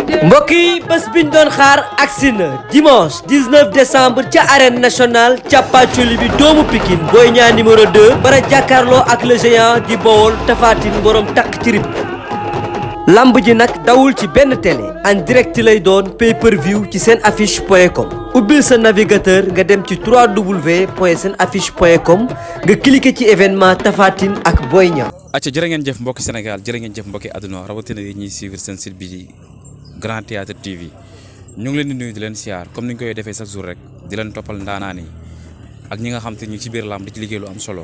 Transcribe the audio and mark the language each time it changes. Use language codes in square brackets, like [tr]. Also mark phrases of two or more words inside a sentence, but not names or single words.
[wo] mbokk yi bés biñ doon xaar agsi na dimanche 19 décembre ca [fr] arène nationale [wo] càppaacoli bi doomu Pikine Boy Niang numéro 2 bara jàkkaarloo ak [fr] le géant [wo] di Bawol Tapha Tine borom takk ci rib lamb ji nag dawul ci benn télé [fr] en direct [wo] lay doon pay-per-view ci senaffiche.com ubbil sa navigateur nga dem ci www.senaffiche.com nga cliqué ci événement Tapha Tine ak Boy Niang. acca jërë ngeen jëf mbokki Sénégal jërë ngeen jëf mbokki àdduna rawatina yi ñuy suivre seen site bi Grand Théâtre TV ñu ngi leen di nuyu di leen siyaar comme ni ñu koy defee [fr] chaque jour [wo] rek di leen toppal ndaanaan yi ak ñi nga xam te ñu ci biir lamb di ci liggéey lu am solo